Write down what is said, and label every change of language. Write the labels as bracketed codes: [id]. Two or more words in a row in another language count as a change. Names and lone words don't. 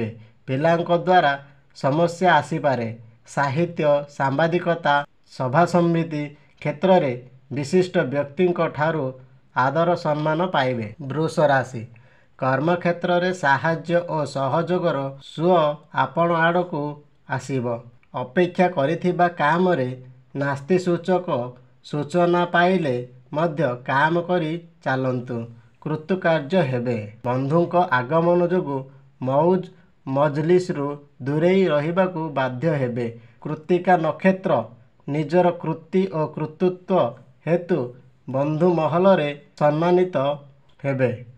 [or] ପିଲାଙ୍କ ଦ୍ୱାରା ସମସ୍ୟା ଆସିପାରେ। ସାହିତ୍ୟ ସାମ୍ବାଦିକତା ସଭା ସମିତି କ୍ଷେତ୍ର ରେ ବିଶିଷ୍ଟ ବ୍ୟକ୍ତି ଠାରୁ ଆଦର ସମ୍ମାନ ପାଇବେ। ବୃଷ ରାଶି କର୍ମ କ୍ଷେତ୍ର ରେ ସାହାଯ୍ୟ ଔର ସହଯୋଗର ସୁଓ ଆପଣ ଆଡ଼କୁ ଆସିବ। ଅପେକ୍ଷା କରିଥିବା କାମ ରେ ନାସ୍ତି ସୂଚକ ସୂଚନା ପାଇଲେ ମଧ୍ୟ କାମ କରି ଚାଲନ୍ତୁ। କୃତକାର୍ଯ୍ୟ ହେବେ। ବନ୍ଧୁଙ୍କ ଆଗମନ ଯୋଗୁ ମୌଜ ମଜଲିସ ରୁ ଦୂରେଇ ରହିବାକୁ ବାଧ୍ୟ ହେବେ। କୃତ୍ତିକା ନକ୍ଷତ୍ର ନିଜର କୃତି ଔର କର୍ତ୍ତୃତ୍ୱ ହେତୁ ବନ୍ଧୁ ମହଲ ରେ ସମ୍ମାନିତ ହେବେ।